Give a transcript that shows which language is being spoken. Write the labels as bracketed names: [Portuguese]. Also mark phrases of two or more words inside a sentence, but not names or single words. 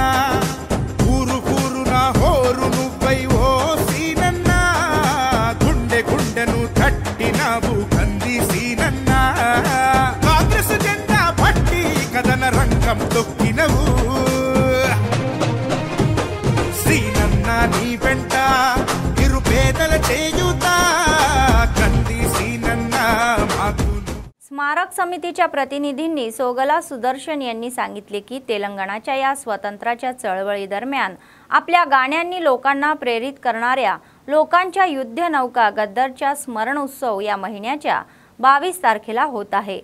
[Telugu] ఊరు ఊరున హోరు నువ్వై ఓ సీనన్నా, గుండె గుండెను తట్టినావు కంది సీనన్నా. కాంగ్రెస్ జెండా పట్టి కథన రంగం తొక్కినవు, సీనన్నా నీ వెంట నిరుపేదల చేయుతా కంది సీనన్నా మాకు. [Marathi] स्मारक समितीच्या प्रतिनिधींनी सोगला सुदर्शन यांनी सांगितले की तेलंगणाच्या या स्वतंत्राच्या चळवळीदरम्यान आपल्या गाण्यांनी लोकांना प्रेरित करणाऱ्या लोकांच्या युद्ध नौका गद्दरच्या स्मरण उत्सव या महिन्याच्या 22 तारखेला होत आहे.